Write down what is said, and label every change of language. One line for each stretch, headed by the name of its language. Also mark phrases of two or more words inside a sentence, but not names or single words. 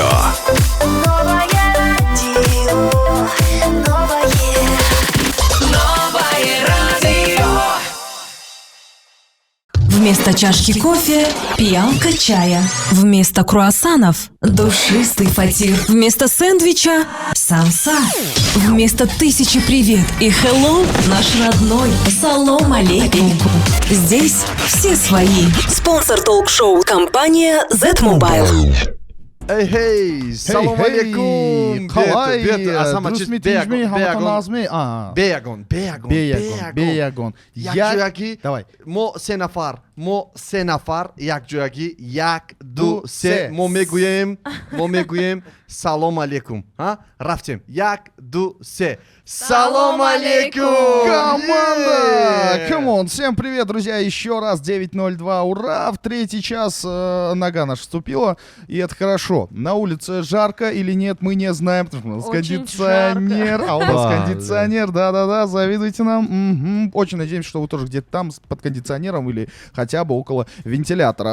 Russian: Новое радио, новое радио. Вместо чашки кофе – пиалка чая. Вместо круассанов – душистый фатир. Вместо сэндвича – самса. Вместо 1000 привет и hello – наш родной
Arabic: سلام عليكم.
Russian: Здесь все свои. Спонсор толк-шоу – компания Z-Mobile.
Arabic: Эй, سلام عليكم.
Kazakh: Қалай,
Tajik: Беягон. Як,
Russian: Давай.
Tajik: Мо се нафар, як ҷоягӣ, як, ду, се. Мо мегӯем
Arabic: سلام عليكم.
Tajik: Рафтем. Як, ду, се.
Arabic: سلام عليكم!
Russian: Команда! Камон, всем привет, друзья, еще раз 9:02, ура, в третий час нога наша вступила, и это хорошо. На улице жарко или нет, мы не знаем, потому что у нас Очень кондиционер, жарко. а у нас кондиционер, да-да-да, завидуйте нам. Очень надеемся, что вы тоже где-то там под кондиционером или хотя бы около вентилятора.